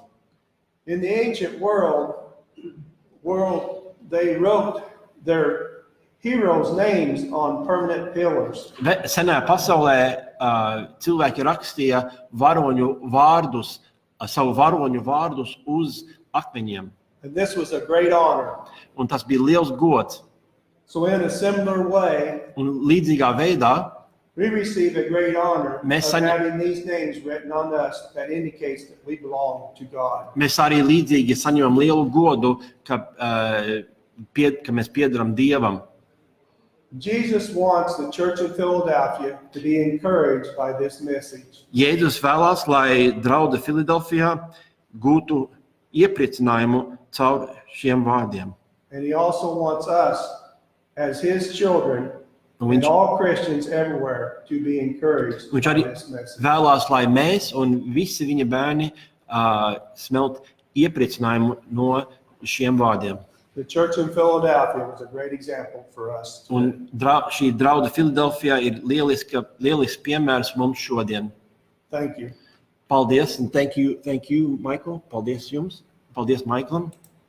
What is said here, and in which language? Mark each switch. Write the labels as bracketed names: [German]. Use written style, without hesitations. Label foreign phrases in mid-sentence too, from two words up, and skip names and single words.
[English] In the ancient world, world, they wrote their heroes' names on permanent pillars. [Latvian] Senajā pasaulē cilvēki rakstīja savu varoņu vārdus uz akmeņiem. [English] And this was a great honor. [Latvian] Un tas bija liels gods. [English] So in a similar way, [Latvian] Un līdzīgā veidā [English] we receive a great honor [Latvian] Mēs [English] of having these names written on us that indicates that we belong to God. [Latvian] mēs arī līdzīgi saņemam lielu godu, ka mēs piederam Dievam. [English] Jesus wants the church of Philadelphia to be encouraged by this message. [Latvian] Jēzus vēlās, lai draudze Filadelfijā gūtu iepriecinājumu caur šiem vārdiem. [English] And he also wants us, as his children, [Latvian] Un [English] and [Latvian] viņš, [English] all Christians everywhere, to be encouraged [Latvian] viņš [English] by [Latvian] arī [English] this message. [Latvian] vēlās, lai mēs un visi viņa bērni smelt iepriecinājumu no šiem vārdiem. [English] The church in Philadelphia was a great example for us. [Latvian] Un šī draudze Filadelfijā ir lielisks piemērs mums šodien. [English] Thank you. Paldies, and thank you, Michael. [Latvian] Paldies jums. Paldies, Michaelam.